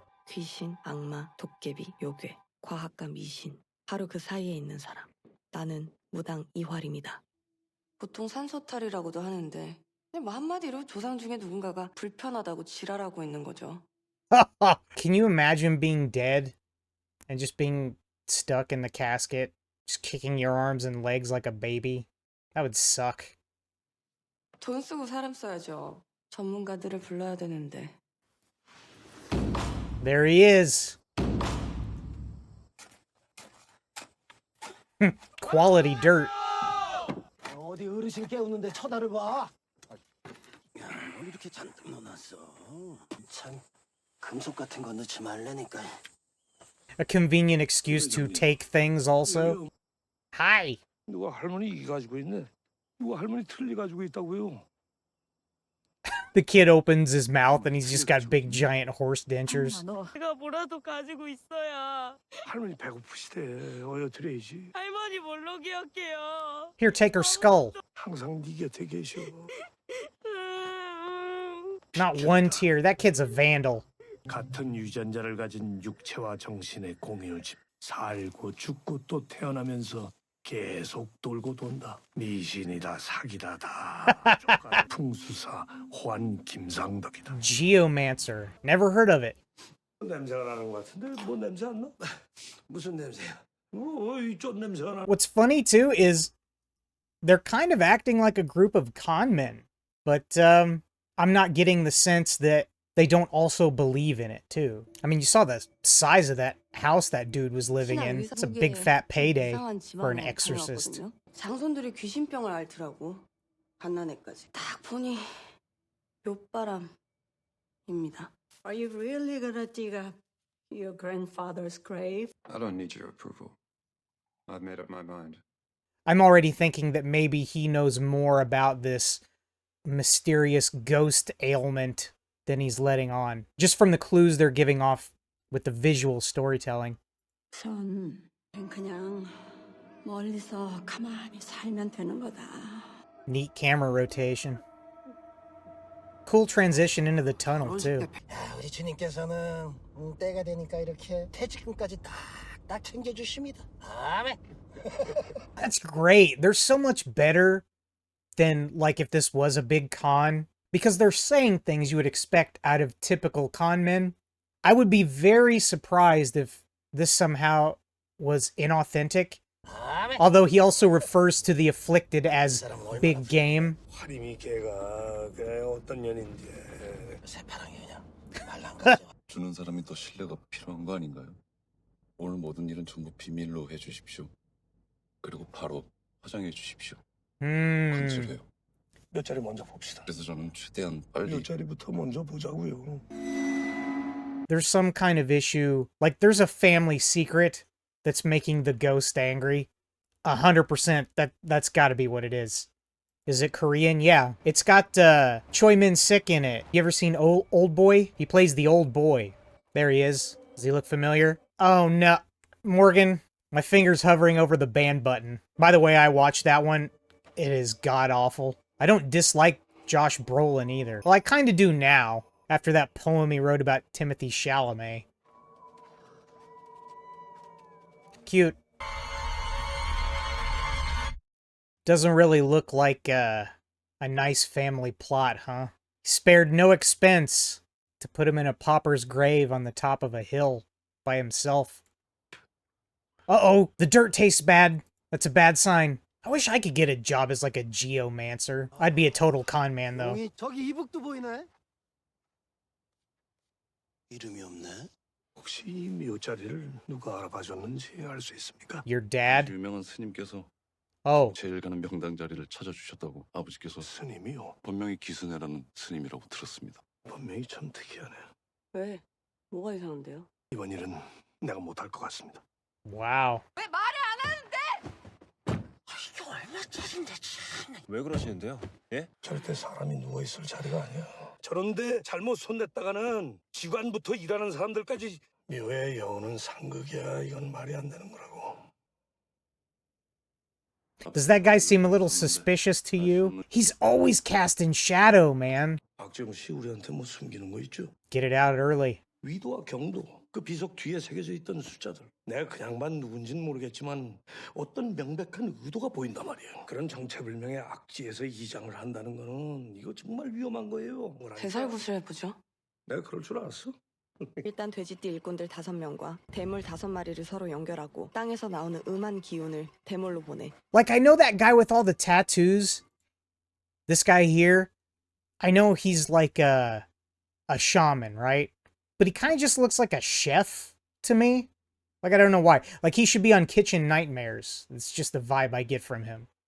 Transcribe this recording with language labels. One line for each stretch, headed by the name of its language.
Korean: 귀신, 악마, 도깨비, 요괴, 과학과 미신, 바로 그 사이에 있는 사람. 나는 무당 이활입니다. 보통 산소탈이라고도 하는데 뭐 한마디로 조상 중에 누군가가 불편하다고 지랄하고 있는 거죠.
English: Can you imagine being dead and just being stuck in the casket, just kicking your arms and legs like a baby? That would suck.
Korean: 돈 쓰고 사람 써야죠. 전문가들을 불러야 되는데.
English: There he is. Quality dirt.
Korean: 어디 어르신 깨우는데 쳐다를 봐. 뭘 이렇게 잔뜩 넣어놨어. 참 금속 같은 거 넣지 말라니까.
English: A convenient excuse to take things also. Hi.
Korean: 누가 할머니 이 가지고 있네. 누가 할머니 틀니 가지고 있다고요.
English: The kid opens his mouth and he's just got big giant horse dentures.
Korean: 내가 뭐라도 가지고 있어야. 할머니 배고프시대. 어여 드려야지. 할머니 뭘로 기억해요?
English: Here, take her skull.
Korean: 항상 네 곁에 계셔.
English: Not one tear. That kid's a vandal.
Korean: 같은 유전자를 가진 육체와 정신의 공유집. 살고 죽고 또 태어나면서 계속 돌고 돈다. 미신이다 사기다 다. 풍수사 환 김상덕이다.
English: Geomancer. Never heard of it.
Korean: 냄새가 나는 것 같은데 뭐 냄새 안 나? 무슨 냄새야? 이쪽 냄새가 나.
English: What's funny too is they're kind of acting like a group of con men, but I'm not getting the sense that they don't also believe in it too. I mean, you saw the size of that house that dude was living in. It's a big fat payday for an exorcist.
Korean: 장손들이 귀신병을 앓더라고. 갓난애까지. 딱 보니 묘바람입니다.
English: Are you really gonna dig up your grandfather's grave? I don't need your approval. I've made up my mind. I'm already thinking that maybe he knows more about this mysterious ghost ailment than he's letting on. Just from the clues they're giving off with the visual storytelling.
Korean: 전 그냥 멀리서 가만히 살면 되는 거다.
English: Neat camera rotation. Cool transition into the tunnel, too.
Korean: 우리 주님께서는 때가 되니까 이렇게 퇴직금까지 딱 챙겨주십니다. 아멘.
English: That's great. They're so much better than, like, if this was a big con. Because they're saying things you would expect out of typical con men. I would be very surprised if this somehow was inauthentic.
Korean: 아멘.
English: Although he also refers to the afflicted as big game.
Korean: 하림이 걔가 그래 어떤 년인지 새파랑이 그냥 말랑 가죠. 주는 사람이 더 신뢰가 필요한 거 아닌가요? 오늘 모든 일은 전부 비밀로 해주십시오. 그리고 바로 화장해 주십시오. 관찰해요. 몇 자리 먼저 봅시다. 그래서 저는 최대한 빨리 몇 자리부터 먼저 보자고요.
English: There's some kind of issue. Like, there's a family secret that's making the ghost angry. 100%. That's gotta be what it is. Is it Korean? Yeah. It's got Choi Min-sik in it. You ever seen Old Boy? He plays the old boy. There he is. Does he look familiar? Oh, no. Morgan, my finger's hovering over the ban button. By the way, I watched that one. It is god-awful. I don't dislike Josh Brolin either. Well, I kind of do now, after that poem he wrote about Timothy Chalamet. Cute. Doesn't really look like a nice family plot, huh? He spared no expense to put him in a pauper's grave on the top of a hill by himself. Uh-oh, the dirt tastes bad. That's a bad sign. I wish I could get a job as like a geomancer. I'd be a total con man, though.
Korean: 저기 이북도 보이네. 이름이 없네. 혹시 이 묘자리를 누가 알아봐줬는지 알 수 있습니까?
English: Your dad?
Korean: 유명한 스님께서
English: Oh.
Korean: 제일 가는 명당 자리를 찾아주셨다고 아버지께서 스님이요? 본명이 기스네라는 스님이라고 들었습니다. 본명이 참 특이하네. 왜? 뭐가 이상한데요? 이번 일은 내가 못할 것 같습니다.
English: Wow.
Korean: 왜 말을 안 하는데? 이게 얼마짜린데 참. 왜 그러시는데요? 예? 절대 사람이 누워있을 자리가 아니야. 저런데 잘못 손댔다가는 직관부터 일하는 사람들까지 묘의 여우는 상극이야. 이건 말이 안 되는 거라고.
English: Does that guy seem a little suspicious to you? He's always cast in shadow, man.
Korean: 박재홍 씨 우리한테 뭐 숨기는 거 있죠?
English: Get it out early.
Korean: 위도와 경도, 그 비석 뒤에 새겨져 있던 숫자들. 내가 그냥만 누군진 모르겠지만 어떤 명백한 의도가 보인단 말이에요. 그런 정체불명의 악지에서 이장을 한다는 거는 이거 정말 위험한 거예요. 뭐랄까? 대살구슬해보죠. 내가 그럴 줄 알았어? 일단 돼지띠 일꾼들 5명과 대물 5마리를 서로 연결하고 땅에서 나오는 음한 기운을 대물로 보내.
English: Like, I know that guy with all the tattoos. This guy here. I know he's like a shaman, right? But he kind of just looks like a chef to me. Like, I don't know why. Like, he should be on Kitchen Nightmares. It's just the vibe I get from him.